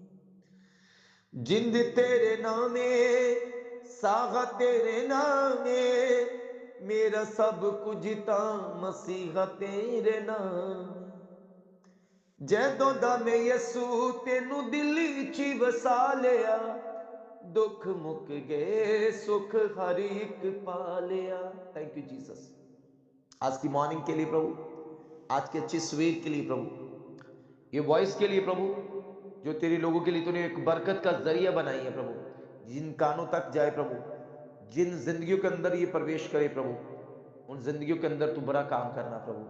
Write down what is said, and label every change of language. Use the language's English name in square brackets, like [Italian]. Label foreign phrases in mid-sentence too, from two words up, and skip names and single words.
[Punjabi] ਜਿੰਦ ਤੇਰੇ ਨਾਮੇ, ਸਾਗਾ ਤੇਰੇ ਨਾਮੇ, ਮੇਰਾ ਸਭ ਕੁਝ ਤਾਂ ਮਸੀਹਾ ਤੇਰੇ ਨਾਮ। ਜਦੋਂ ਦਾ ਮੈਂ ਯਿਸੂ ਤੈਨੂੰ ਦਿਲ 'ਚ ਵਸਾ ਲਿਆ, ਦੁੱਖ ਮੁੱਕ ਗਏ ਸੁੱਖ ਹਰ ਇੱਕ ਪਾ ਲਿਆ। [English] Thank you Jesus. [Hindi] आज की मॉर्निंग के लिए प्रभु, आज की अच्छी सवेर के लिए प्रभु, ये वॉइस के लिए प्रभु, जो तेरे लोगों के लिए तूने एक बरकत का जरिया बनाई है प्रभु, जिन कानों तक जाए प्रभु, जिन जिंदगियों के अंदर ये प्रवेश करे प्रभु, उन जिंदगियों के अंदर तू बड़ा काम करना प्रभु।